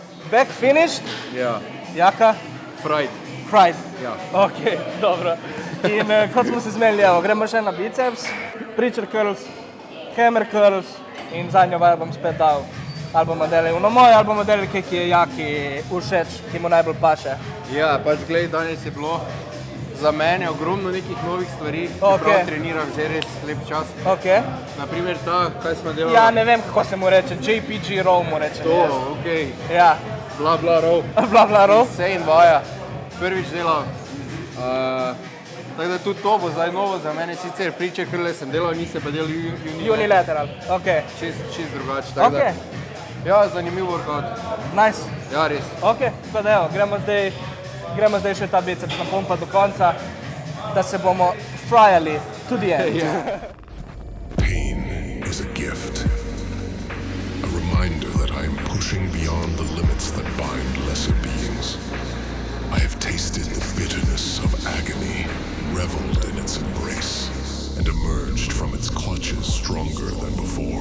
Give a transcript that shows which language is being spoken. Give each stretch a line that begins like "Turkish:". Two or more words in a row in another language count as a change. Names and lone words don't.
English: Back finished,
Slovenian: Ja, jaka,
English: fried. fried.
Slovenian: Ja. Ok, dobro. In kot smo se zmenili, evo, gremo še na biceps,
English: preacher curls, hammer curls
Slovenian: in zadnjo vajo bom spet dal. Ali bomo delali uno moje, ali bomo delali kaj, ki je Jaki všeč, ki mu najbolj paše. Ja, pač glej, danes je bilo za mene ogromno nekih novih stvari, Ok. čeprav treniram že res lep čas. Ok. Naprimer ta, kaj smo delali? Ja, ne vem, kako se mu reče, JPG row mu rečem. To, jaz. okej. Ja,
English: Bla, bla, row. bla bla row.
Slovenian: Insane vaja. Prvič delal. Tako da tudi to bo zdaj novo za mene, sicer preacher curle sem delal, nisem pa delal
English: Unilateral, ok.
Slovenian: čist drugače, tako da. Ok, Ja, zanimiv workout.
English: nice.
Slovenian: Ja, res. Ok, tako da evo, gremo zdaj še ta biceps napompa do konca, da se bomo fryali tudi en.
English: Pain is a gift, a reminder that I am pushing beyond the limits that bind lesser beings. I have tasted the bitterness of agony, reveled in its embrace, and emerged from its clutches stronger than before.